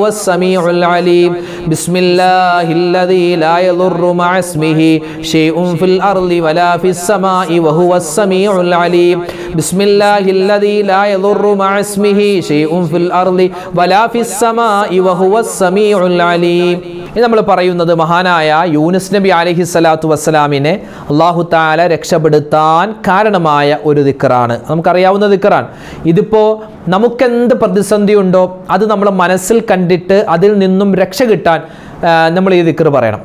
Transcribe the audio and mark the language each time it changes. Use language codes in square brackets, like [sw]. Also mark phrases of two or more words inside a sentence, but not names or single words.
[ar] السميع العليم بسم الله الذي لا يضر مع اسمه شيء في الأرض ولا في السماء وهو السميع العليم بسم الله الذي لا يضر مع اسمه شيء في الأرض ولا في السماء وهو السميع العليم [ml] ഇത് നമ്മൾ പറയുന്നത് മഹാനായ യൂനുസ് നബി അലൈഹിസ്സലാത്തു വസ്സലാമിനെ അല്ലാഹു തആല രക്ഷപ്പെടുത്താൻ കാരണമായ ഒരു ദിക്റാണ്. നമുക്കറിയാവുന്ന ദിക്റാണ്. ഇതിപ്പോൾ നമുക്കെന്ത് പ്രതിസന്ധി ഉണ്ടോ അത് നമ്മൾ മനസ്സിൽ കണ്ടിട്ട് അതിൽ നിന്നും രക്ഷ കിട്ടാൻ നമ്മൾ ഈ ദിക്ർ പറയണം.